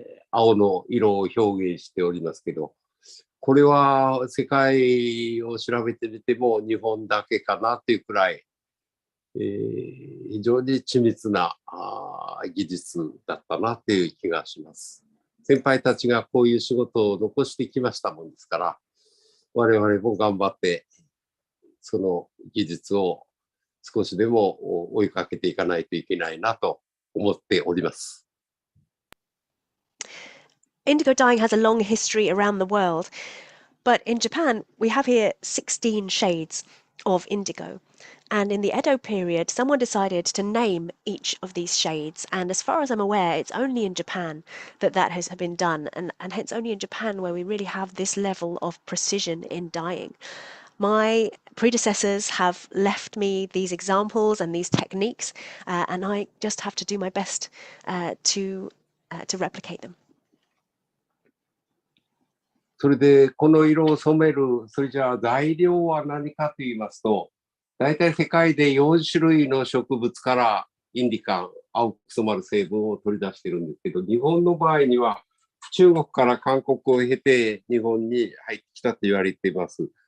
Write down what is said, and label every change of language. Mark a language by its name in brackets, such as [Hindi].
[Japanese] 青の色を表現しておりますけど、これは世界を調べてみても日本だけかなっていうくらい、非常に緻密な技術だったなっていう気がします。先輩たちがこういう仕事を残してきましたもんですから、我々も頑張ってその技術を少しでも追いかけていかないといけないなと思っております。 [English] Indigo dyeing has a long history around the world, but in Japan we have here 16 shades of indigo. And in the Edo period, someone decided to name each of these shades. And as far as I'm aware, it's only in Japan that has been done. And hence only in Japan where we really have this level of precision in dyeing. My predecessors have left me these examples and these techniques, and I just have to do my best to replicate them. [Japanese] それでこの色を染める、それじゃあ材料は何かと言いますと、大体世界で4種類の植物からインディカン、青く染まる成分を取り出しているんですけど、日本の場合には中国から韓国を経て日本に入ってきたと言われています。